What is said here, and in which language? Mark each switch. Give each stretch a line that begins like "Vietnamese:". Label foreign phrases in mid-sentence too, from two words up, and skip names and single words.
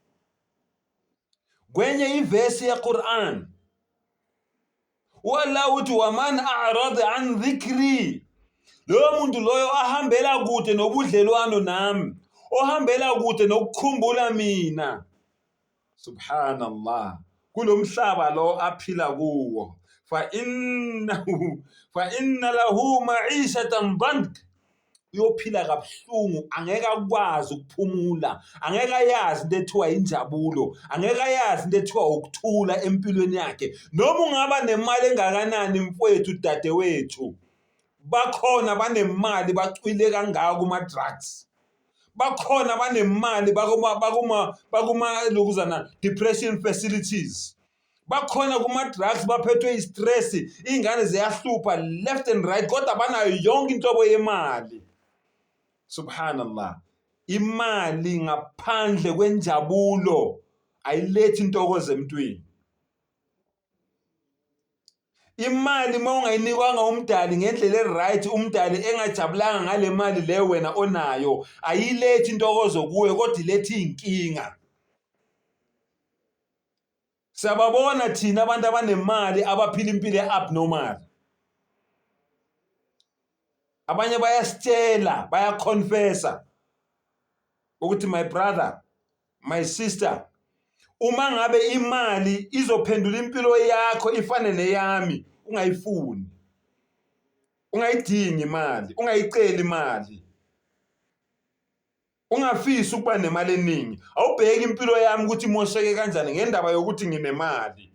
Zulu: Kwenye ivesi yeQur'an walla uthi
Arabic: ومن أعرض عن ذكري.
Zulu: Lo muntu loyo ahambela kude nobudlelwano nami, ohambela kude nokukhumbula mina. Subhanallah. Kulomhlaba lo aphila kuwo.
Arabic: فإن له معيشة ضنكا.
Zulu: Uyophila kabuhlungu, angeke akwazi ukuphumula, angeke ayazi into ethiwa injabulo, angeke ayazi into ethiwa ukuthula empilweni yakhe. Noma ungaba nemali engakanani mfowethu, dadewethu, bakhona banemali bacwile kangaka kuma-drugs, bakhona banemali bakuma lokuzana
English: depression facilities,
Zulu: bakhona kuma-drugs baphethwe i-stress, ingane ziyahlupha
English: left and right,
Zulu: kodwa banayo yonke inhlobo yemali. Subhanallah. Imali ngaphandle kwenjabulo ayilethi intokozo emntwini. Imali mawungayinikwanga umdali ngendlela eright, umdali engajabulanga ngale mali le wena onayo, ayilethi intokozo kuwe, kodwa ilethi inkinga. Siyababona thina abantu abanemali abaphila impilo e-abnormal. Abanye bayasitshela, bayaconfessa ukuthi
English: my brother, my sister,
Zulu: uma ngabe imali izophendula impilo yakho ifane neyami, ungayifuni. Ungayidingi imali, ungayiceli imali. Ungafisi ukuba nemali eningi. Awubheki impilo yami ukuthi imosheke kanjani ngendaba yokuthi nginemali.